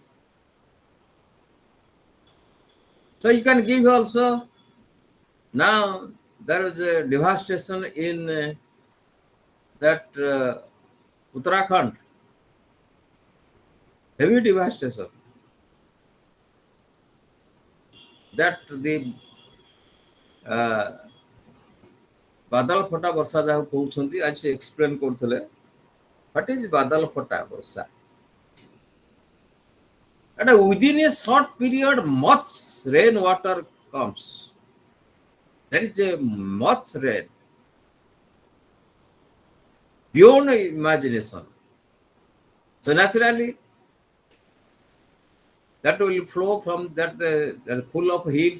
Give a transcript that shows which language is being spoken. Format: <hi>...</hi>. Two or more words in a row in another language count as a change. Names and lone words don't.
<en>So you can give also. Now there is a devastation in that Uttarakhand, heavy devastation. That the</en> <or>ବାଦଲ ଫଟା ବର୍ଷା ଯାହାକୁ କହୁଛନ୍ତି ଆଜି ସେ ଏକ୍ସପ୍ଲେନ୍ କରୁଥିଲେ</or> <en>what is</en> <or>ବାଦଲ ଫଟା ବର୍ଷା</or> <en>and within a short period much rain water comes. There is a much rain beyond imagination. So naturally that will flow from that the full of hills.</en>